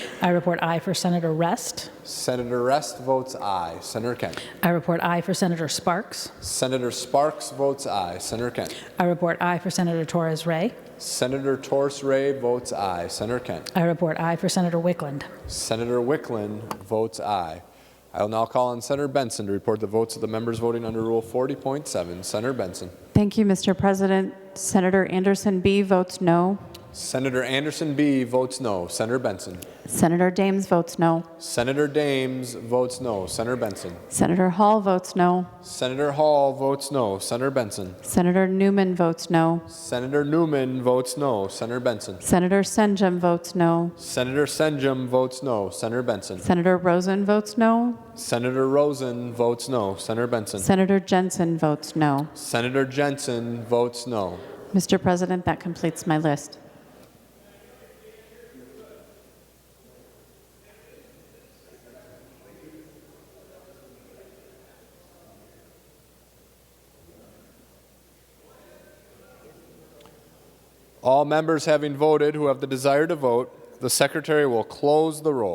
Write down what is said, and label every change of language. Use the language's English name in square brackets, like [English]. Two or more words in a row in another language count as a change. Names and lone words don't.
[English] I report aye for Senator Rest. Senator Rest votes aye. Senator Kent. I report aye for Senator Sparks. Senator Sparks votes aye. Senator Kent. I report aye for Senator Torres Ray. Senator Torres Ray votes aye. Senator Kent. I report aye for Senator Wickland. Senator Wickland votes aye. I will now call on Senator Benson to report the votes of the members voting under Rule 40.7. Senator Benson. Thank you, Mr. President. Senator Anderson B. votes no. Senator Anderson B. votes no. Senator Benson. Senator Dames votes no. Senator Dames votes no. Senator Benson. Senator Hall votes no. Senator Hall votes no. Senator Benson. Senator Newman votes no. Senator Newman votes no. Senator Benson. Senator Senjum votes no. Senator Senjum votes no. Senator Benson. Senator Rosen votes no. Senator Rosen votes no. Senator Benson. Senator Jensen votes no. Senator Jensen votes no. Mr. President, that completes my list. All members having voted who have the desire to vote, the Secretary will close the roll.